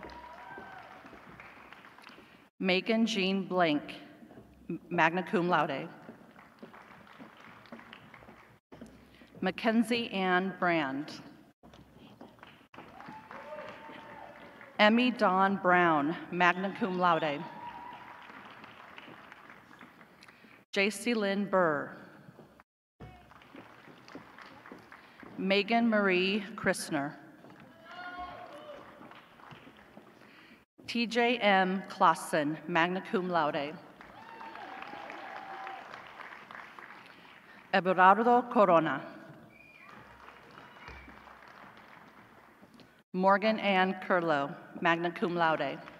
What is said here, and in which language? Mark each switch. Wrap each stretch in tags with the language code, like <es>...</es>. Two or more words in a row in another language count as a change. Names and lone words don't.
<en>Megan Jean Blank,</en> <la>magna cum laude.</la> <en>Mackenzie Ann Brand. Emmy Dawn Brown,</en> <la>magna cum laude.</la> <en>J.C. Lynn Burr. Megan Marie Christner. T.J. M. Clausen,</en> <la>magna cum laude.</la> <en>Everardo Corona. Morgan Ann Curlow,</en> <la>magna cum laude.</la>